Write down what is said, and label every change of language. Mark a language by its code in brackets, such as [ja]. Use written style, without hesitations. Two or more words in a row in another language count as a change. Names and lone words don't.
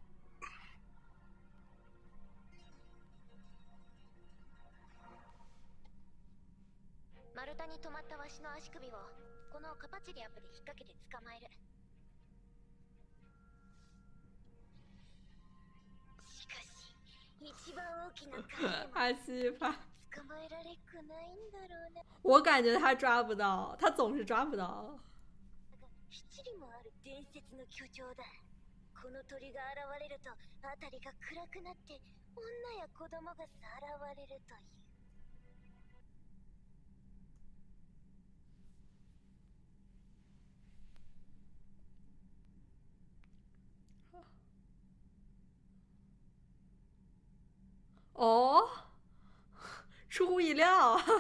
[ja] 丸太に止まったわしの足首をこのカパチリアップで引っ掛けて捕まえる。しかし一番大きな [zh] 阿西吧， [ja] 捕まえられっくないんだろうな。 [zh] 我感觉他抓不到，他总是抓不到。 [ja] 七里もある伝説の巨鳥だ。この鳥が現れると辺りが暗くなって女や子供がさらわれるという。 [zh] 哦，出乎意料。